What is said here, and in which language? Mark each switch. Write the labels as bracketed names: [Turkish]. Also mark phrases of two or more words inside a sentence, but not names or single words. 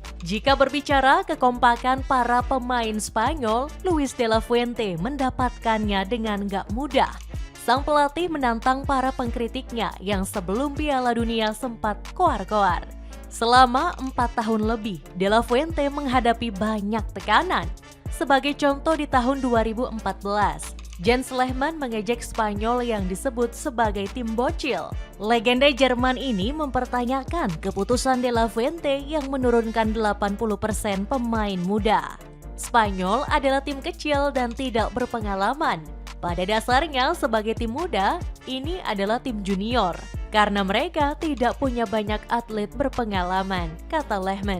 [Indonesian] Jika berbicara kekompakan para pemain Spanyol, Luis de la Fuente mendapatkannya dengan gak mudah. Sang pelatih menantang para pengkritiknya yang sebelum Piala Dunia sempat koar-koar. Selama 4 tahun lebih, de la Fuente menghadapi banyak tekanan. Sebagai contoh di tahun 2014, Jens Lehmann mengejek Spanyol yang disebut sebagai tim bocil. Legenda Jerman ini mempertanyakan keputusan de la Fuente yang menurunkan 80% pemain muda. Spanyol adalah tim kecil dan tidak berpengalaman. Pada dasarnya sebagai tim muda, ini adalah tim junior. Karena mereka tidak punya banyak atlet berpengalaman, kata Lehmann.